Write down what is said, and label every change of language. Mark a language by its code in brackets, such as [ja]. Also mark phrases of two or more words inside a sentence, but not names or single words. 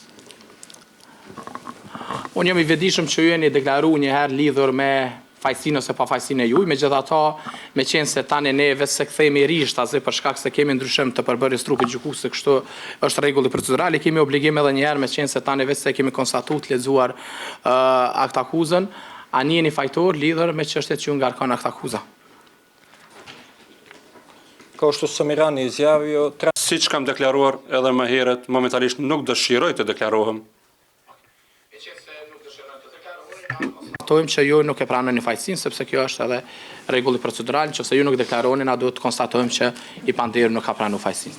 [sq] Unë jam i vetëdijshëm që ju jeni deklaruar një herë lidhur me fajsinë ose pa fajsinë e juaj, megjithatë, me qenë se tani ne vetë se kthehemi rishtazi për shkak se kemi ndryshim të përbërjes trupit gjykues, se kështu është rregulli procedural, kemi obligim edhe një herë me qenë se tani vetë se kemi konstatuar të lexuar akt akuzën, a jeni fajtor lidhur me çështjet që ju ngarkon akt akuza. [sr] Kao što sam i ranije izjavio, [sq] Siç kam deklaruar edhe më herët, momentalisht nuk dëshiroj të deklarohem. Konstatojmë që ju nuk e pranoni fajsinë, sepse kjo është edhe rregulli procedural, nëse ju nuk deklaroni, na duhet të konstatojmë që i pandehur nuk ka pranuar fajsinë.